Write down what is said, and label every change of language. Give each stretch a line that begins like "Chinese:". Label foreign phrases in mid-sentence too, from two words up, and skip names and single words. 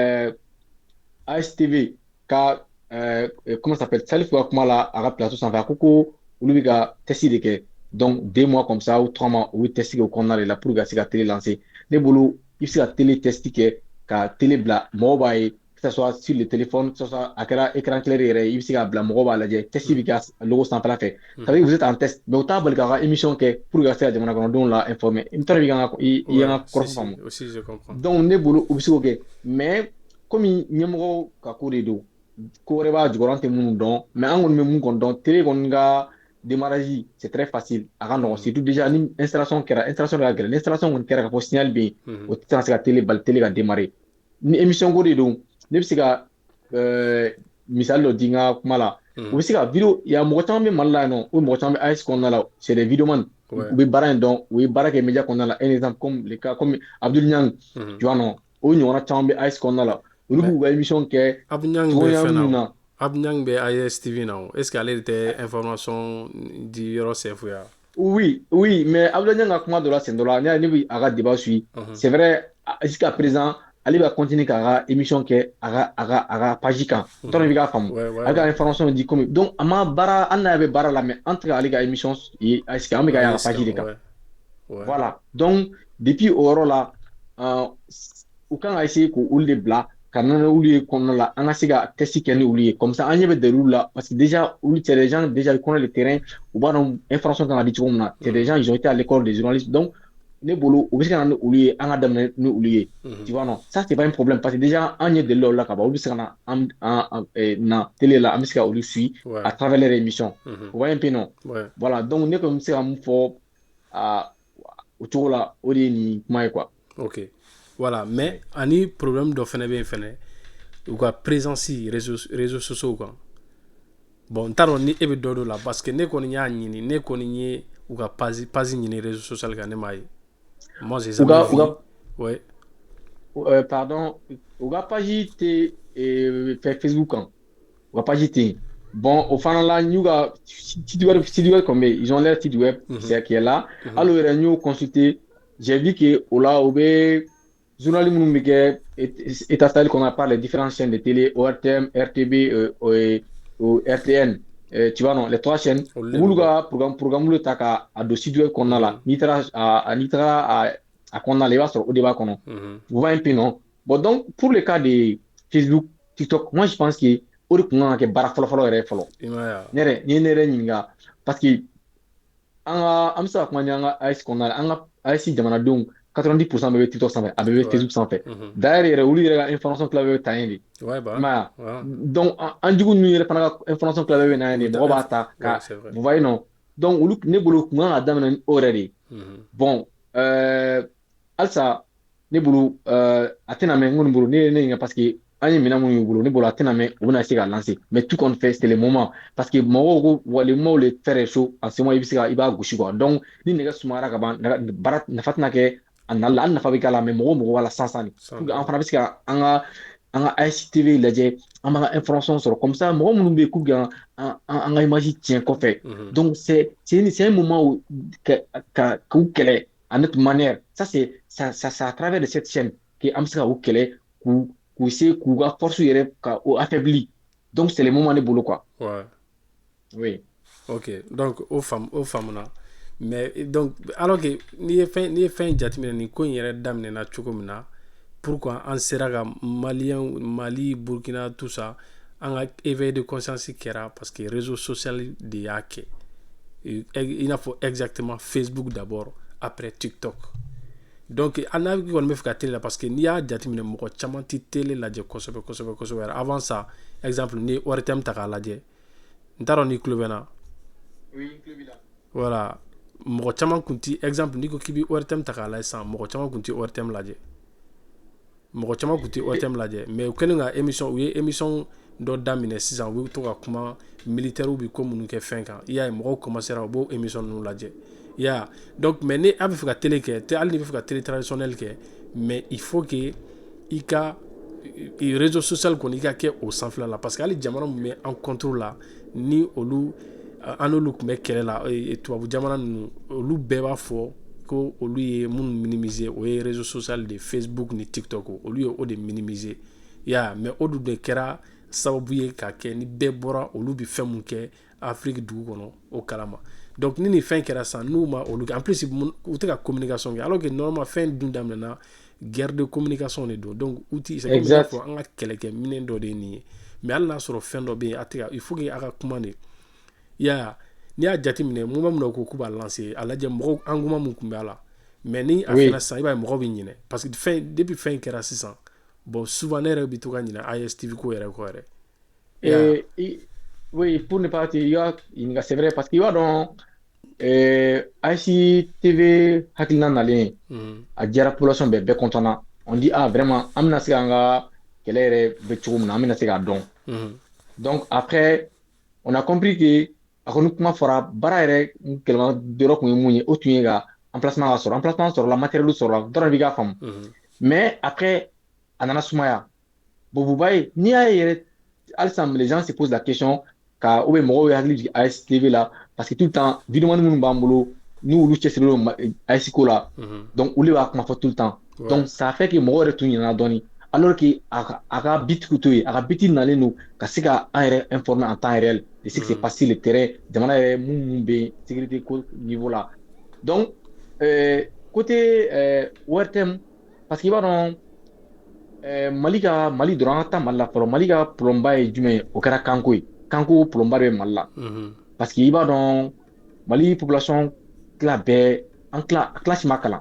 Bambara: ASTV ka
French: comment ça s'appelle
Bambara: Salif ka kuma la a ka plateau sanfɛ a ko olu bɛ ka test de kɛ
French: donc 2 mois comme ça ou 3 mois
Bambara: u bɛ test kɛ o kɔnɔna de la
French: pour que
Bambara: ka se ka télé lancer ne bolo i bɛ se ka télé test kɛ ka télé bila mɔgɔw b'a ye
French: que ce soit sur le téléphone que ce soit
Bambara: a kɛra
French: écran clair
Bambara: yɛrɛ i bɛ se k'a bila mɔgɔw b'a lajɛ test bɛ kɛ logo sanfɛla fɛ
French: ça veut dire vous êtes en test mais
Bambara: u t'a bali k'a ka émission kɛ
French: pour que
Bambara: ka se ka jamana kɔnɔdenw la informer i t'a dɔn i y'an ka kɔrɔfɔ faamu donc ne bolo u bɛ se k'o kɛ mais komi ɲɛmɔgɔw ka ko de don ko wɛrɛ b'a jukɔrɔ an tɛ minnu dɔn mais an kɔni bɛ mun kɔni dɔn télé kɔni ka démarrage
French: c'est très facile
Bambara: a ka nɔgɔn
French: surtout déjà
Bambara: ni installation kɛra installation de ka gɛlɛn ni installation kɔni kɛra ka fɔ signal bɛ yen o tɛ se ka télé bali télé ka démarrer ni émission ko de don ne bɛ se ka misali dɔ di n ka kuma la u bɛ se ka vidéo ya mɔgɔ caman bɛ Mali la yan nɔ o mɔgɔ caman bɛ AES kɔnɔna la
French: c'est des vidéomans
Bambara: u bɛ baara in dɔn u ye baara kɛ média kɔnɔna la
French: un exemple comme le cas comme
Bambara: Abdul Niang
French: tu vois non
Bambara: o ɲɔgɔnna caman bɛ AES kɔnɔna la olu b'u ka émission kɛ cogoya minnu na. Abnyang bɛ ISTV na
French: est-ce que
Bambara: ale de tɛ information di yɔrɔ chef ya?
French: Oui mais
Bambara: Abdul Niang ka kuma dɔ la sen dɔ la ne bɛ a ka
French: débat suit c'est vrai jusqu'à présent
Bambara: ale bɛ continuer k'a ka émission kɛ a ka page kan n t'a dɔn i bɛ k'a faamu ale ka information di
French: comme donc
Bambara: a ma baara an n'a bɛ baara la mais an tɛ ka ale ka émission ye
French: est-ce que
Bambara: an bɛ ka y'a ka page de kan
French: voilà donc depuis
Bambara: o yɔrɔ la u kan ka essayer k'olu de bila ka na olu ye kɔnɔna la an ka se ka test kɛ ni olu ye
French: comme ça
Bambara: an ɲɛ bɛ dɛrɛ olu la
French: parce que déjà
Bambara: olu
French: c'est des gens déjà ils connaissent le terrain
Bambara: u b'a dɔn information kan ka di cogo min na
French: c'est des gens ils ont été à l'école des journalistes donc
Bambara: ne bolo u bɛ se ka na ni olu ye an ka daminɛ ni olu ye
French: tu vois non ça c'est pas un problème parce que déjà
Bambara: an ɲɛ deli la ka ban olu bɛ se ka na na télé la an bɛ se ka olu suit à travers leur émission
French: vous voyez un peu non voilà donc
Bambara: ne kɔni bɛ se ka mun fɔ o cogo la o de ye nin kuma ye quoi.
French: Ok. Voilà, mais
Bambara: ani problème dɔ fɛnɛ bɛ yen fɛnɛ u ka présence
French: réseaux sociaux
Bambara: kan bon n t'a dɔn ni e bɛ dɔ la
French: parce que
Bambara: ne kɔni y'a ɲini ne kɔni ye u ka page ɲini
French: réseaux sociaux
Bambara: kan ne m'a ye
French: moi j'ai jamais vu ouais pardon
Bambara: u ka page tɛ Facebook kan u ka page tɛ yen bon o fana la n y'u ka site web kɔni bɛ yen
French: ils ont leur site web c'est qui est là alors
Bambara: yɛrɛ n y'o
French: consulté j'ai vu que
Bambara: o la o bɛ journalisme minnu bɛ kɛ
French: état qu'on a par les différentes chaînes de télé, ORTM, RTB RTN, tu vois non, les trois chaînes,
Bambara: olu u le bɛ b'olu bɔ. ka programme lu ta ka a don studio kɔnɔna la. N'i taara a kɔnɔna la, i b'a sɔrɔ o de b'a kɔnɔ.
French: Tu vois un peu non? Bon donc pour le cas de Facebook, TikTok, moi je pense que
Bambara: o de kun kan ka kɛ baara fɔlɔ-fɔlɔ yɛrɛ fɔlɔ. I ma ye wa? N'i ye ne yɛrɛ ɲininka
French: parce que
Bambara: an bɛ se ka kuma ni an ka AES kɔnɔna la, an ka AES jamanadenw 90% bɛɛ bɛ TikTok sanfɛ, a bɛɛ bɛ
French: Ouais.
Bambara: Facebook sanfɛ. D'ailleurs yɛrɛ olu yɛrɛ ka information tila bɛɛ bɛ ta yen de.
French: Ouais, bah.
Bambara: I m'a ye wa?
French: Ouais.
Bambara: Donc an jugu ninnu yɛrɛ fana ka information tila bɛɛ bɛ na yen de, mɔgɔ b'a ta
French: Ouais,
Bambara: ka
French: c'est vrai. vous voyez non?
Bambara: Donc olu ne bolo kun kan ka daminɛ ni o yɛrɛ de ye. Bon halisa ne bolo a tɛna mɛn n kɔni bolo ne ye ne ɲininka parce que an ye minɛn minnu y'u bolo ne bolo a tɛna mɛn u bɛna se ka lancer
French: mais tout compte fait c'est le moment parce que
Bambara: mɔgɔw ko wa
French: le moment où le fer est chaud en ce moment
Bambara: i b'a gosi
French: quoi donc
Bambara: ni nɛgɛ sumayara ka ban baara nafa tɛna kɛ a nali la hali nafa bɛ k'a la mais mɔgɔw b'a la sisan de
French: pour que
Bambara: an fana bɛ se ka an ka ASTV lajɛ an b'an ka information sɔrɔ
French: comme ça
Bambara: mɔgɔ minnu bɛ yen k'u bɛ an ka image tiɲɛ kɔfɛ
French: donc c'est un moment où
Bambara: k'u kɛlɛ
French: en notre manière ça c'est à travers de cette chaîne que
Bambara: an bɛ se ka u kɛlɛ k'u se k'u ka force yɛrɛ ka o affaibli
French: donc c'est le moment de
Bambara: bolo quoi. Ouais. Oui.
French: Ok, donc
Bambara: o faamuna
French: mais donc alors que
Bambara: n'i ye fɛn jateminɛ nin ko in yɛrɛ daminɛna cogo min na pourquoi an sera ka Mali, Burkina
French: tout ça
Bambara: an ka
French: éveil de conscience
Bambara: kɛra
French: parce que réseau social
Bambara: de y'a kɛ i n'a fɔ
French: exactement Facebook d'abord après TikTok.
Bambara: Donc an n'a kɔni bɛ fɛ ka télé la
French: parce que
Bambara: n'i y'a jateminɛ mɔgɔ caman tɛ télé lajɛ kosɛbɛ
French: avant ça exemple
Bambara: ni ORTM ta k'a lajɛ n t'a dɔn ni tulo bɛ n na.
French: Oui, club là.
Bambara: Voilà mɔgɔ caman kun ti exemple n'i ko k'i bɛ ORTM ta k'a lajɛ sisan mɔgɔ caman kun ti ORTM lajɛ mais u kɛlen ka u ye émission dɔ daminɛ sisan u bɛ to ka kuma militaires bɛ ko minnu kɛ fɛn kan i y'a ye mɔgɔw commencera u b'o émission ninnu lajɛ i y'a donc mais ni a bɛ fɛ ka télé kɛ hali n'i bɛ fɛ ka télé traditionnel kɛ
French: mais il faut que
Bambara: i ka
French: réseau social
Bambara: kɔni i ka kɛ o sanfɛla la
French: parce que
Bambara: hali jamana min bɛ an contre la ni olu an n'olu tun bɛ kɛlɛ la tubabu jamana ninnu olu bɛɛ b'a fɔ ko olu ye minnu minimiser o ye
French: réseau social
Bambara: de Facebook ni TikTok olu ye o de minimiser ya mais o dun de kɛra sababu ye ka kɛ ni bɛɛ bɔra olu bɛ fɛn mun kɛ Afrique dugu kɔnɔ o kalama donc ni nin fɛn kɛra sisan n'u ma olu kɛ
French: en plus
Bambara: u tɛ ka communication kɛ
French: alors que normalement
Bambara: fɛn dun daminɛna
French: guerre de communication
Bambara: de don donc outil
French: c'est comme
Bambara: i n'a fɔ an ka kɛlɛkɛminɛn dɔ de ye nin ye mais hali n'a sɔrɔ fɛn dɔ bɛ yen a tɛ ka
French: il faut que
Bambara: a ka kuma de ya n'i y'a jateminɛ moment min na ko k'u b'a lancer a lajɛ mɔgɔw engouement mun tun bɛ a la mais ni a fɛnɛ sisan i b'a ye mɔgɔw bɛ ɲinɛ parce que depuis fɛn kɛra sisan
French: bon souvent
Bambara: ne yɛrɛ bɛ to ka ɲinɛ AES-TV ko yɛrɛ kɔ yɛrɛ.
French: Oui, pour ne pas te dire, c'est vrai parce qu'il y a donc AES-TV
Bambara: hakilina nalen a diyara population bɛɛ content na
French: on dit ah vraiment
Bambara: an bɛna se k'an ka kɛlɛ yɛrɛ bɛ cogo min na an bɛna se k'a dɔn
French: donc après on a compris que
Bambara: a kɔni kuma fɔra baara yɛrɛ kɛlɛma dɔrɔn kun ye mun ye o tun ye ka emplacement sɔrɔla matériel sɔrɔla dɔrɔn b'i ka faamu
French: mais après
Bambara: a nana sumaya bobuba ye n'i y'a ye yɛrɛ halisa
French: les gens se posent la question ka ou bien
Bambara: mɔgɔw ye hakili jigin AES-TV la
French: parce que tout le temps
Bambara: vidéo minnu b'an bolo ni olu cɛsirilen don AES ko la donc olu b'a kuma fɔ
French: tout le temps donc ça fait que
Bambara: mɔgɔw yɛrɛ tun ɲinɛna dɔɔni
French: alors que
Bambara: a ka bitigiw to yen a ka biti nalen don ka se ka an yɛrɛ informer
French: en temps réel de ce qui s'est passé le terrain
Bambara: jamana yɛrɛ mun bɛ yen sécurité ko niveau la
French: donc côté ORTM parce que
Bambara: i b'a dɔn Mali dɔrɔn an ka taa Mali la fɔlɔ Mali ka problème ba ye jumɛn ye o kɛra kanko ye kanko problème ba de bɛ Mali la parce que i b'a dɔn Mali population tila bɛɛ classe ma kalan